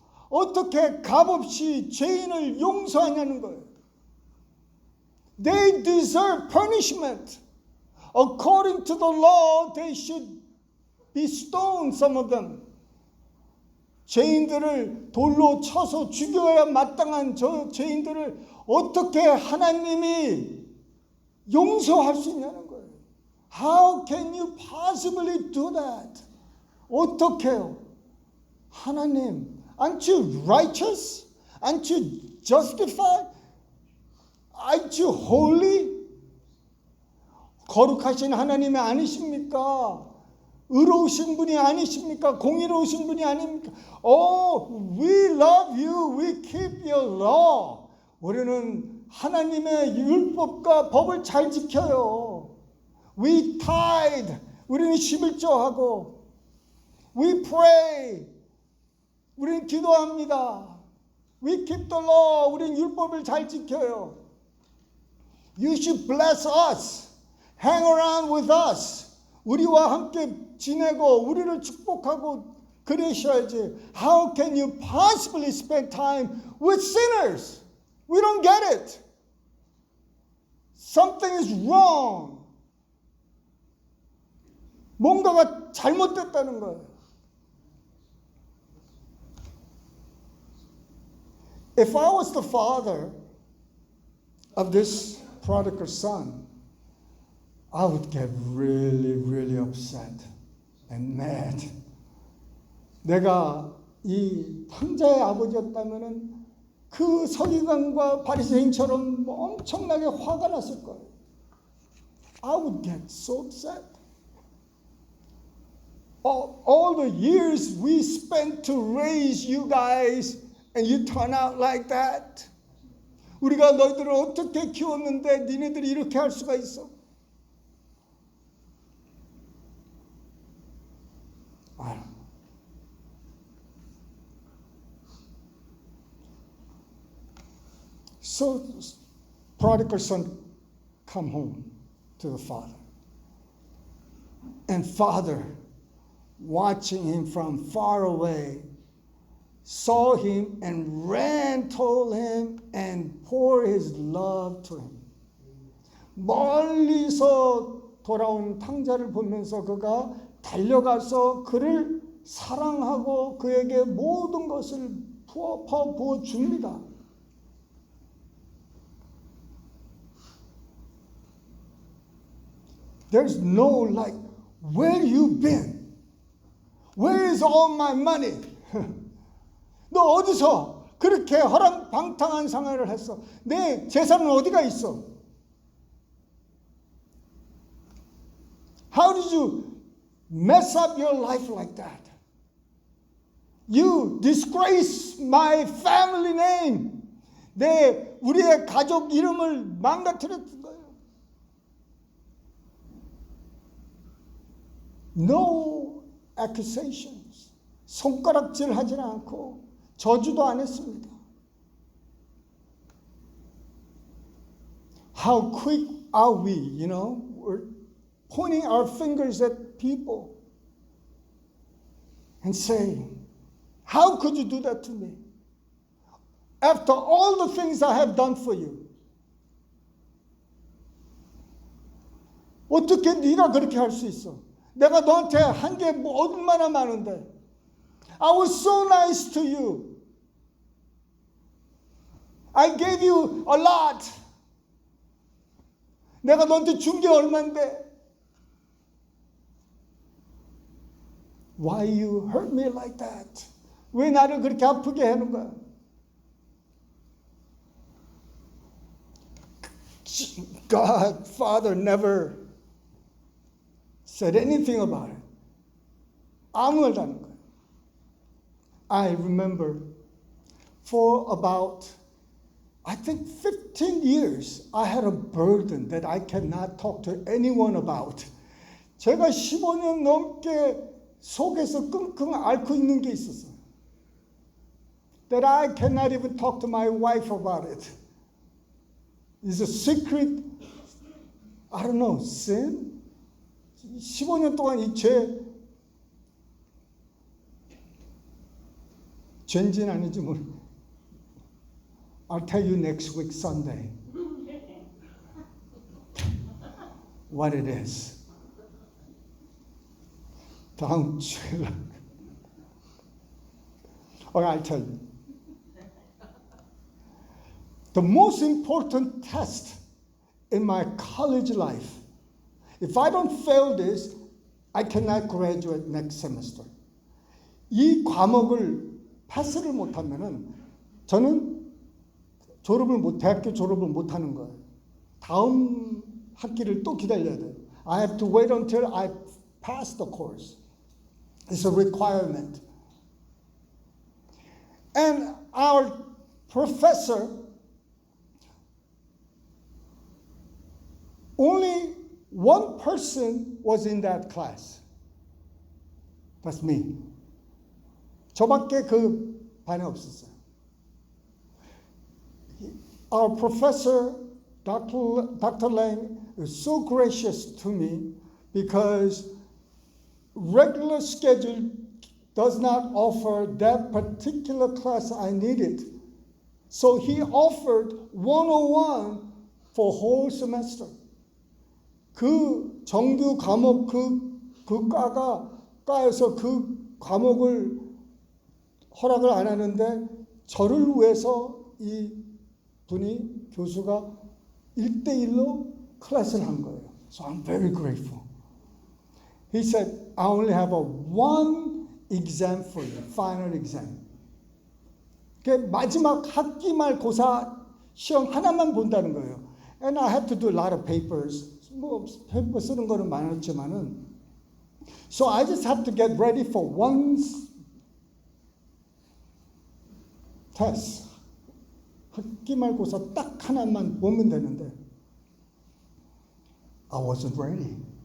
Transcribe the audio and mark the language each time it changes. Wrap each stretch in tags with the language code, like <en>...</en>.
<ko>어떻게 값없이 죄인을 용서하냐는 거예요.</ko> <en>They deserve punishment. According to the law, they should be stoned, some of them.</en> <ko>죄인들을 돌로 쳐서 죽여야 마땅한 저 죄인들을 어떻게 하나님이 용서할 수 있냐는 거예요.</ko> <en>How can you possibly do that?</en> <ko>어떻게요?</ko> <en>하나님, aren't you righteous? Aren't you justified? Aren't you holy?</en> <ko>거룩하신 하나님이 아니십니까? 의로우신 분이 아니십니까? 공의로우신 분이 아닙니까?</ko> <en>Oh, we love you. We keep your law.</en> <ko>우리는 하나님의 율법과 법을 잘 지켜요.</ko> <en>We tithe.</en> <ko>우리는 11조하고.</ko> <en>We pray.</en> <ko>우리는 기도합니다.</ko> <en>We keep the law.</en> <ko>우리는 율법을 잘 지켜요.</ko> <en>You should bless us. Hang around with us.</en> <ko>우리와 함께 지내고 우리를 축복하고 그러셔야지.</ko> <en>How can you possibly spend time with sinners? We don't get it. Something is wrong.</en> <ko>뭔가가 잘못됐다는 거예요.</ko> <en>If I was the father of this prodigal son, I would get really, really upset and mad.</en> <ko>내가 이 탕자의 아버지였다면은 그 서기관과 바리새인처럼 엄청나게 화가 났을 거예요.</ko> <en>I would get so upset. All the years we spent to raise you guys and you turn out like that.</en> <ko>우리가 너희들을 어떻게 키웠는데 니네들이 이렇게 할 수가 있어?</ko> <en>I don't know. So, prodigal son come home to the father. And father, watching him from far away, saw him and ran, told him, and poured his love to him.</en> <ko>멀리서 돌아온 탕자를 보면서 그가 달려가서 그를 사랑하고 그에게 모든 것을 부어 줍니다.</ko> <en>There's no like, where you been? Where is all my money?</en> <ko>너 어디서 그렇게 허랑방탕한 생활을 했어? 내 재산은 어디가 있어?</ko> <en>How did you mess up your life like that? You disgrace my family name.</en> <ko>우리의 가족 이름을 망가뜨렸던 거예요.</ko> <en>No accusations.</en> <ko>손가락질 하지 않고 저주도 안 했습니다.</ko> <en>How quick are we, we're pointing our fingers at people and saying, how could you do that to me? After all the things I have done for you.</en> <ko>어떻게 네가 그렇게 할 수 있어? 내가 너한테 한 게 얼마나 많은데.</ko> <en>I was so nice to you. I gave you a lot.</en> <ko>내가 너한테 준 게 얼만데.</ko> <en>Why you hurt me like that?</en> <ko>왜 나를 그렇게 아프게 하는 거야?</ko> <en>God, Father never said anything about it.</en> <ko>아무 말도 안 한 거예요.</ko> <en>I remember for about, I think 15 years, I had a burden that I cannot talk to anyone about.</en> <ko>제가 15년 넘게 속에서 끙끙 앓고 있는 게 있었어요.</ko> <en>That I cannot even talk to my wife about it. It's a secret, I don't know, sin?</en> <ko>15년 동안 이 죄인지는 아닌지 모르겠어요.</ko> <en>I'll tell you next week Sunday what it is.</en> <ko>다음 주에</ko> <en>Okay, I'll tell you. The most important test in my college life, if I don't fail this, I cannot graduate next semester.</en> <ko>이 과목을 패스를 못하면은 저는 대학교 졸업을 못하는 거예요. 다음 학기를 또 기다려야 돼요.</ko> <en>I have to wait until I pass the course. It's a requirement. And our professor, only one person was in that class. That's me.</en> <ko>저밖에 그 반에 없었어요.</ko> <en>Our professor, Dr. Lang, is so gracious to me because regular schedule does not offer that particular class I needed. So he offered 101 for whole semester.</en> <ko>그 정규 과목 그 과에서 그 과목을 허락을 안 하는데 저를 위해서 이 분이 교수가 1대1로 클래스를 한 거예요.</ko> <en>So I'm very grateful. He said, I only have one exam for you, final exam.</en> <ko>마지막 학기 말 고사 시험 하나만 본다는 거예요.</ko> <en>And I had to do a lot of papers.</en> <ko>뭐 페이퍼 쓰는 거는 많았지만은</ko> <en>So I just have to get ready for one test.</en> <ko>학기 말 고사 딱 하나만 보면 되는데</ko> <en>I wasn't ready.</en>